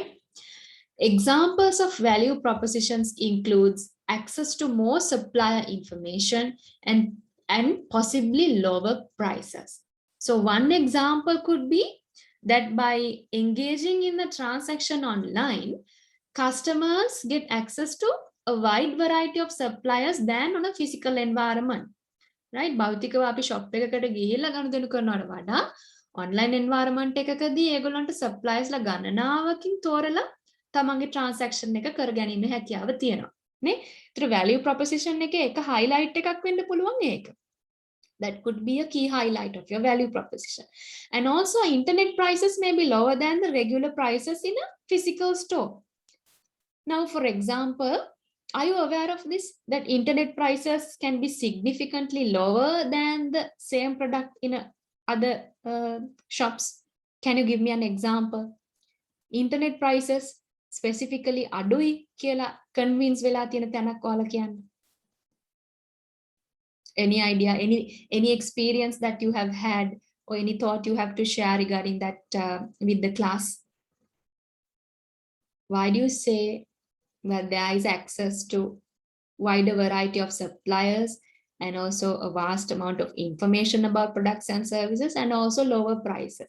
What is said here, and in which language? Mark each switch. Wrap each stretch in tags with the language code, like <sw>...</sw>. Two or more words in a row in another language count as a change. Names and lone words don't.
<en>Examples of value propositions includes access to more supplier information and possibly lower prices. So one example could be that by engaging in the transaction online, customers get access to a wide variety of suppliers than on a physical environment, right?</en> <si>භෞතිකව අපි shop එකකට ගිහිල්ලා ගනුදෙනු කරනවට වඩා</si> <en>online environment</en> <si>එකකදී ඒගොල්ලන්ට suppliers ලා ගණනාවකින් තෝරලා තමන්ගේ transaction එක කරගැනීමේ හැකියාව තියෙනවා නේ. ඒතර</si> <en>value proposition</en> <si>එකේ එක highlight එකක් වෙන්න පුළුවන් ඒක.</si> <en>That could be a key highlight of your value proposition. And also internet prices may be lower than the regular prices in a physical store. Now, for example, are you aware of this? That internet prices can be significantly lower than the same product in other shops. Can you give me an example? Internet prices specifically</en> <si>අඩුයි කියලා convince වෙලා තියෙන තැනක් ඔයාලා කියන්න.</si> <en>Any idea, any experience that you have had or any thought you have to share regarding that with the class? Why do you say that there is access to wider variety of suppliers and also a vast amount of information about products and services and also lower prices?</en>